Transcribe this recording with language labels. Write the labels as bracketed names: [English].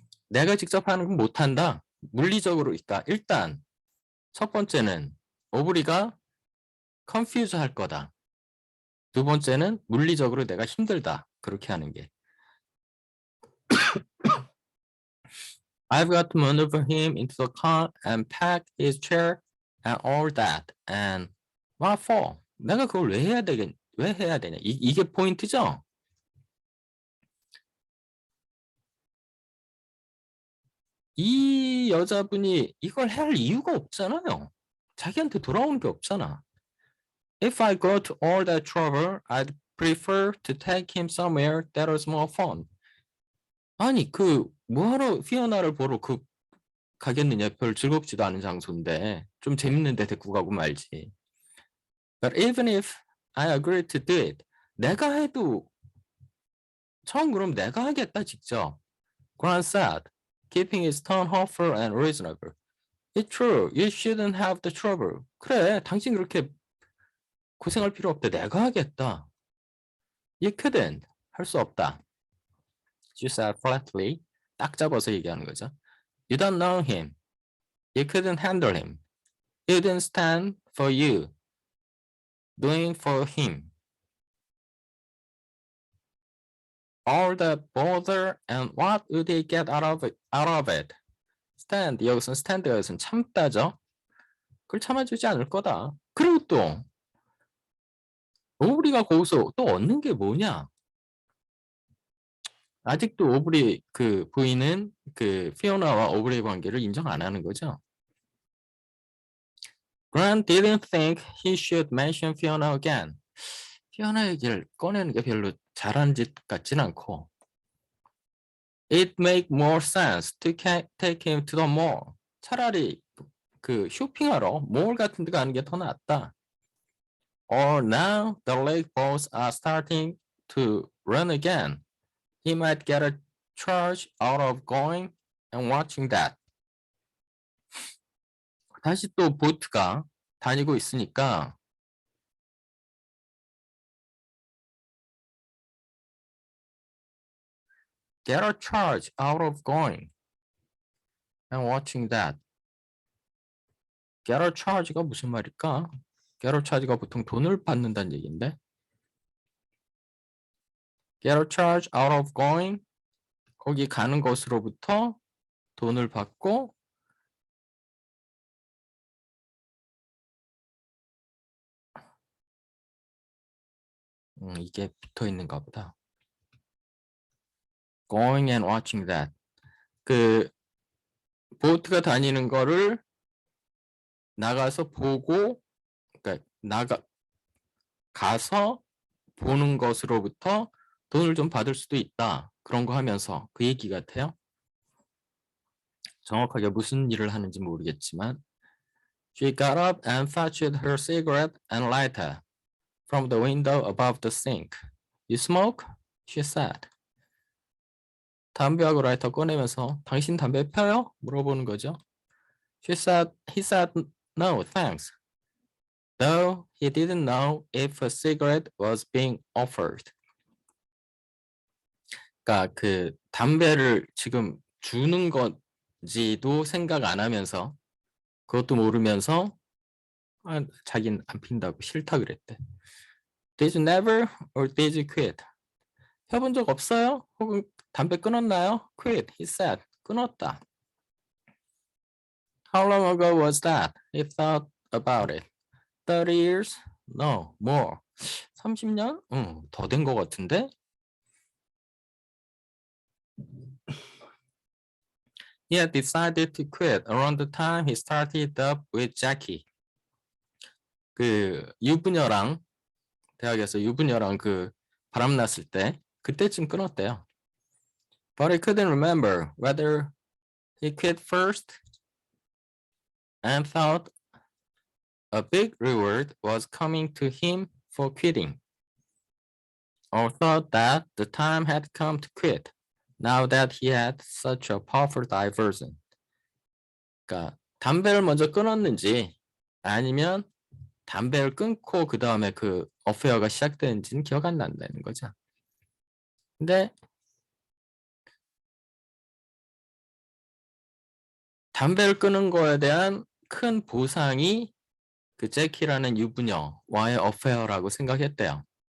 [Korean] 내가 직접 하는 건 못한다. 물리적으로 있다. 일단 첫 번째는 오브리가 confuse 할 거다. 두 번째는 물리적으로 내가 힘들다. 그렇게 하는 게. [English] I've got to maneuver him into the car and pack his chair and all that. And what for? [Korean] 내가 그걸 왜 해야 되냐? 이게 포인트죠? 이 여자분이 이걸 할 이유가 없잖아요. 자기한테 돌아오는 게 없잖아. [English] If I go to all that trouble, I'd prefer to take him somewhere that was more fun. [Korean] 아니 그 뭐하러 피오나를 보러 가겠느냐. 별 즐겁지도 않은 장소인데 좀 재밌는 데 데리고 가고 말지. [English] But even if I agree to do it, [Korean] 내가 해도 처음 그럼 내가 하겠다 직접. [English] Grant said, keeping his tone hopeful and reasonable. It's true, you shouldn't have the trouble. [Korean] 그래, 당신 그렇게 고생할 필요 없대. 내가 하겠다. [English] You couldn't. [Korean] 할 수 없다. [English] She said flatly. [Korean] 딱 잡아서 얘기하는 거죠. [English] You don't know him. You couldn't handle him. He didn't stand for you. Doing for him. All the bother and what would he get out of it? Stand. [Korean] 여기서 stand가 여기서는 참다죠. 그걸 참아주지 않을 거다. 그리고 또 오브리가 거기서 또 얻는 게 뭐냐? 아직도 오브리 그 부인은 그 피오나와 오브리의 관계를 인정 안 하는 거죠. [English] Grant didn't think he should mention Fiona again. [Korean] 피오나 얘기를 꺼내는 게 별로 잘한 짓 같진 않고. [English] It make more sense to take him to the mall. [Korean] 차라리 그 쇼핑하러 몰 같은 데 가는 게 더 낫다. [English] Or now the lake boats are starting to run again. He might get a charge out of going and watching that. [Korean] 다시 또 보트가 다니고 있으니까 [English] get a charge out of going and watching that. [Korean] get a charge가 무슨 말일까? get a charge가 보통 돈을 받는다는 얘기인데 [English] get a charge out of going [Korean] 거기 가는 것으로부터 돈을 받고 이게 붙어 있는가 보다. [English] going and watching that. [Korean] 그 보트가 다니는 거를 나가서 보고 그러니까 가서 보는 것으로부터 돈을 좀 받을 수도 있다. 그런 거 하면서 그 얘기 같아요. 정확하게 무슨 일을 하는지 모르겠지만 [English] She got up and fetched her cigarette and lighter from the window above the sink. You smoke? She said. [Korean] 담배하고 라이터 꺼내면서 당신 담배 펴요? 물어보는 거죠. [English] He said, no, thanks. though he didn't know if a cigarette was being offered. [Korean] 그러니까 그 담배를 지금 주는 건지도 생각 안 하면서 그것도 모르면서 자기는 안 핀다고 싫다 그랬대. [English] Did you never or did you quit? [Korean] 펴본 적 없어요? 혹은 담배 끊었나요? [English] Quit, he said. [Korean] 끊었다. [English] How long ago was that? He thought about it. 30 years? No, more. 30년? [Korean] 응, 더 된 것 같은데? He had decided to quit around the time he started up with Jackie. 그 유부녀랑 대학에서 유부녀랑 그 바람 났을 때 그때쯤 끊었대요. [English] But he couldn't remember whether he quit first and thought a big reward was coming to him for quitting, or thought that the time had come to quit now that he had such a powerful diversion. [Korean] 그러니까 담배를 먼저 끊었는지 아니면 담배를 끊고 그 다음에 그 어페어가 시작되는지는 기억 안 난다는 거죠. 근데 담배를 끊은 거에 대한 큰 보상이 그 제키라는 유부녀와의 어페어라고 생각했대요.